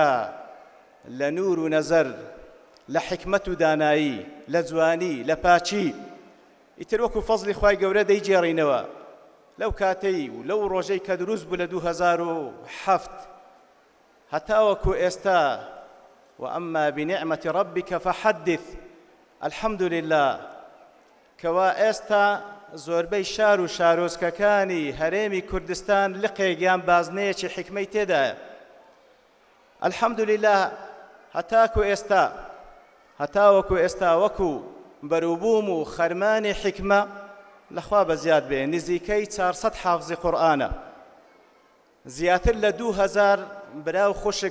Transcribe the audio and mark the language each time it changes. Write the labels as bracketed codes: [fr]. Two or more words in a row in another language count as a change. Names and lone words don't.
[ckb] لە نور و نەزەر لە حکمت و دانایی لە جوانی لە پاچی ئیتر وەکو فەزلی خوای گەورە دەیجێڕینەوە لەو کاتەی و لەو ڕۆژەی کە دروست بوو لە 2007 هەتاوەکو ئێستا [ar] وأما بنعمة ربك فحدث الحمد لله [ckb] کەوا ئێستا زۆربەی شار و شارۆچکەکانی هەرێمی کوردستان لقێکیان بازنەیەکی حکمەی تێدایە [ar] الحمد لله [ckb] هەتاوەکو ئێستا وەکو بەروبووم و خەرمانی حکمە لەخوا بەزیاد بێ نزیکەی 400 حافظی قورئانە زیاتر لە 2000 براو خوشک